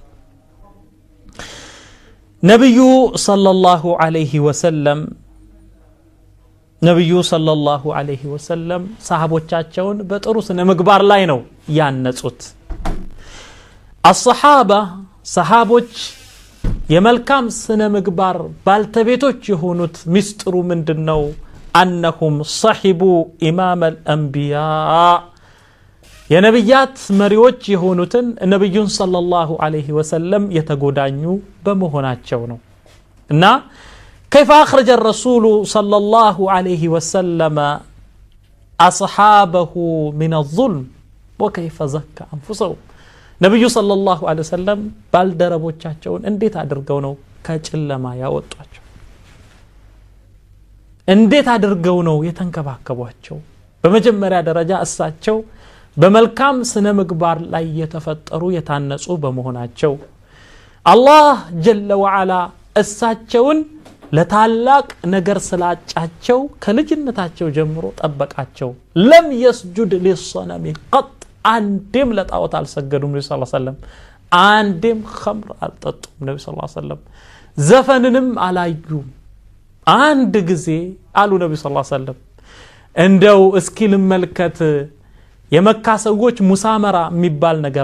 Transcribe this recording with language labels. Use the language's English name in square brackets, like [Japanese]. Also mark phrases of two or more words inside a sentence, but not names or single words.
[Amharic] ነብዩ [Arabic] صلى الله عليه وسلم [Amharic] ሰሃቦቻቸውን በጥሩ ስነ ምግባር ላይ ነው ያነጹት الصحابه ሰሃቦች የመልካም ስነ ምግባር ባልተቤቶች የሆኑት ሚስጥሩ ምንድነው [Arabic] انهم صحبوا امام الانبياء [Amharic] የነብያት መሪዎች የሆኑትን ነብዩን [Arabic] صلى الله عليه وسلم [Amharic] የተጎዳኙ በመሆናቸው ነው እና [Arabic] كيف اخرج الرسول صلى الله عليه وسلم اصحابه من الظلم وكيف زكى انفسهم [Amharic] ነብዩ [Arabic] صلى الله عليه وسلم [Amharic] ባልደረቦቻቸውን እንዴት አድርገው ነው ከጨለማ ያወጧቸው እንዴት አድርገው ነው የተንከባከቧቸው በመጀመሪያ ደረጃ እሳቸው በመልካም ስነ ምግባር ላይ የተፈጠሩ የታነጹ በመሆናቸው አላህ [Arabic] جل وعلا [Amharic] እሳቸውን ለታላቅ ነገር ስላጫቸው ከልጅነታቸው ጀምሮ ጠበቃቸው [Arabic] لم يسجد للصنم قط [Amharic] አንድም ለጣዖት አልሰገዱም ነብዩ [Arabic] صلى الله عليه [Amharic] ወሰለም አንድም ኸምር አልጠጡም ነብዩ [Arabic] صلى الله عليه وسلم [Amharic] ዘፈንንም አላዩም አንድ ጊዜ አሉ ነብዩ [Arabic] صلى الله عليه وسلم [Amharic] እንደው እስኪ ልመልከት የመካ ሰዎች ሙሳመራ የሚባል ነገር